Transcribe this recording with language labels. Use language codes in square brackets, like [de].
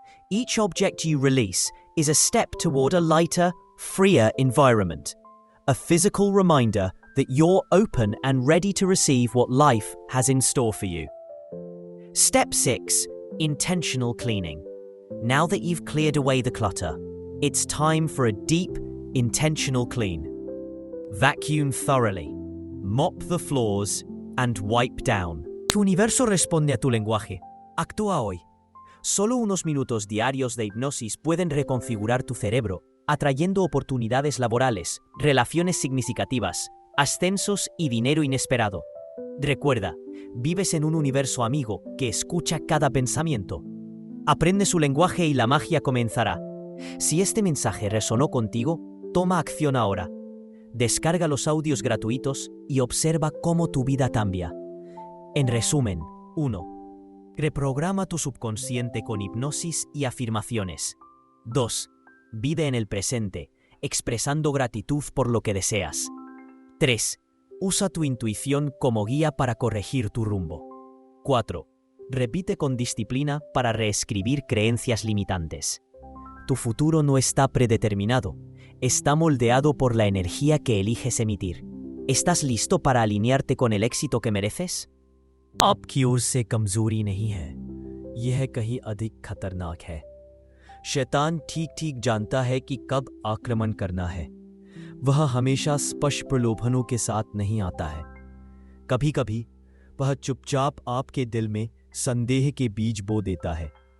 [en] Each object you release is a step toward a lighter, freer environment, a physical reminder that you're open and ready to receive what life has in store for you. Step 6. Intentional cleaning. Now that you've cleared away the clutter, it's time for a deep, intentional clean. Vacuum thoroughly, mop the floors, and wipe down. [es] Tu universo responde a tu lenguaje. Actúa hoy. Solo unos minutos diarios de hipnosis pueden reconfigurar tu cerebro, atrayendo oportunidades laborales, relaciones significativas, ascensos y dinero inesperado. Recuerda, vives en un universo amigo que escucha cada pensamiento. Aprende su lenguaje y la magia comenzará. Si este mensaje resonó contigo, toma acción ahora. Descarga los audios gratuitos y observa cómo tu vida cambia. En resumen, 1. Reprograma tu subconsciente con hipnosis y afirmaciones. 2. Vive en el presente, expresando gratitud por lo que deseas. 3. Usa tu intuición como guía para corregir tu rumbo. 4. Repite con disciplina para reescribir creencias limitantes. Tu futuro no está predeterminado, está moldeado por la energía que eliges emitir. ¿Estás listo para alinearte con el éxito que mereces? [hi] आपकी ओर से कमजोरी नहीं है, यह कहीं अधिक खतरनाक है। शैतान ठीक ठीक जानता है कि कब आक्रमण करना है। वह हमेशा स्पष्ट प्रलोभनों के साथ नहीं आता है। कभी कभी वह चुपचाप आपके दिल में संदेह के बीज बो देता है।